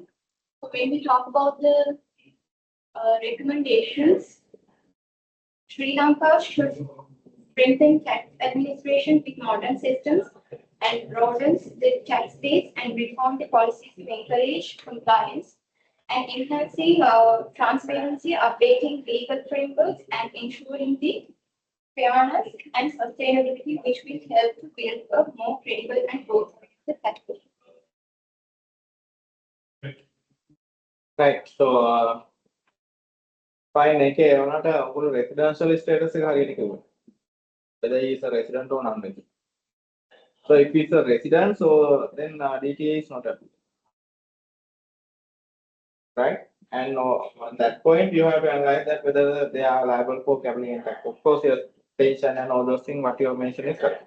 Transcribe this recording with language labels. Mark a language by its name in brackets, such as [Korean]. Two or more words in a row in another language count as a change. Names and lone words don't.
[English] So when we talk about the recommendations, Sri Lanka should strengthen tax administration with modern systems and broadens the tax base and reform the policies to encourage compliance and enhancing transparency, updating legal frameworks, and ensuring the fairness and sustainability, which will help to build a more credible and growth-oriented tax system. Right. So, fine. [Sinhala] Okay. ඔයාලට ඔගොල්ලෝ [English] residential status [Sinhala] එක හරියට කිව්වා. [English] Whether he is a resident or non-resident. So if it's a resident, so then DTA is not applicable. Right? And on that point, you have to analyze that whether they are liable for capital gain tax. Of course, your pension and all those things, what you have mentioned is correct.